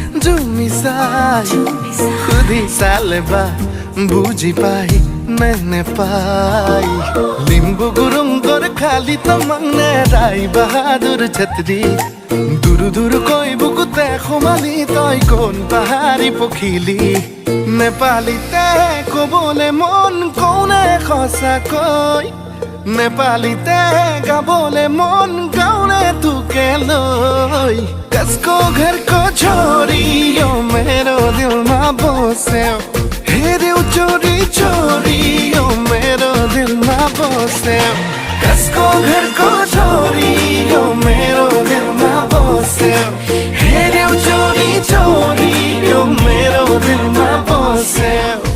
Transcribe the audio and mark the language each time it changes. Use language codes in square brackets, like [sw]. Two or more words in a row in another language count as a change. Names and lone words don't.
[as] সুধি চালে বা বুজি পাই নে নেপাই লিম্বু গুৰুংকৰ খালি তমানে ৰাই বাহাদুৰ ছত্ৰী দূৰ দূৰ কৈ বুকুতে সোমালি তই কোন পাহাৰী পখিলি নেপালীতে ক'বলে মন কওনে সঁচাকৈ নেপালীতে গাবলে মন গাउने তোকে লৈ [ne] कसको घर को छोड़ियो मेरो दिलमा बस्यो हेऱ्यौ चोरी चोरियो मेरो दिलमा बस्यो कसको घर को छोड़ियो मेरो दिलमा बस्यो हेऱ्यौ चोरी चोरियो मेरो दिलमा बस्यो